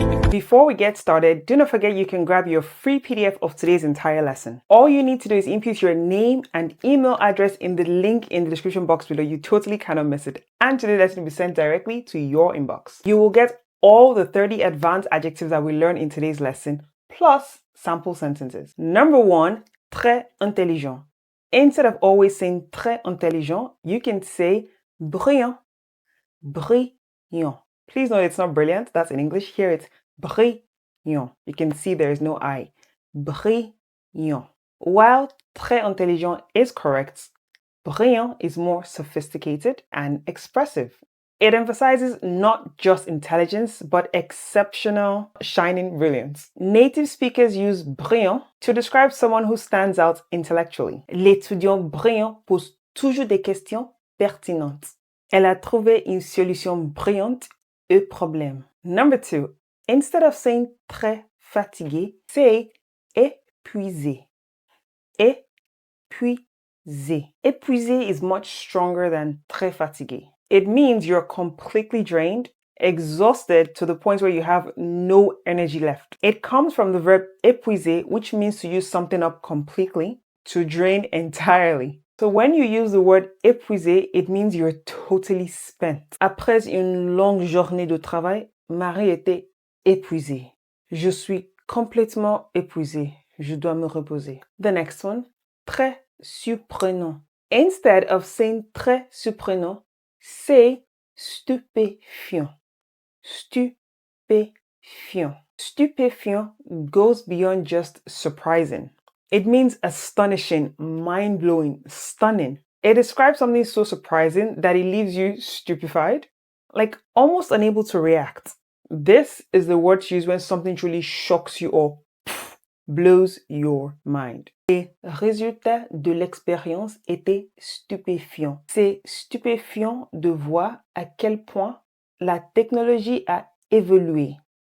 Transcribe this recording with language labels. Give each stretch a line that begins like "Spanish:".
English: Before we get started, do not forget you can grab your free PDF of today's entire lesson. All you need to do is input your name and email address in the link in the description box below. You totally cannot miss it. And today's lesson will be sent directly to your inbox. You will get all the 30 advanced adjectives that we learn in today's lesson, plus sample sentences. Number 1, très intelligent. Instead of always saying très intelligent, you can say brillant, brillant. Please note it's not brilliant, that's in English. Here it's brillant. You can see there is no I. Brillant. While très intelligent is correct, brillant is more sophisticated and expressive. It emphasizes not just intelligence, but exceptional, shining brilliance. Native speakers use brillant to describe someone who stands out intellectually.
French: L'étudiant brillant pose toujours des questions pertinentes. Elle a trouvé une solution brillante au problème.
English: Number 2, instead of saying très fatigué, say épuisé. Épuisé. Épuisé is much stronger than très fatigué. It means you're completely drained, exhausted to the point where you have no energy left. It comes from the verb épuiser, which means to use something up completely, to drain entirely. So when you use the word épuiser, it means you're totally spent.
French: Après une longue journée de travail, Marie était épuisée. Je suis complètement épuisée. Je dois me reposer.
English: The next one,
French: très surprenant.
English: Instead of saying très surprenant, say stupéfiant. Stupéfiant. Stupéfiant goes beyond just surprising. It means astonishing, mind-blowing, stunning. It describes something so surprising that it leaves you stupefied, like almost unable to react. This is the word used when something truly shocks you or blows your mind.
French: Les résultats de l'expérience étaient stupéfiants. C'est stupéfiant de voir à quel point la technologie a évolué.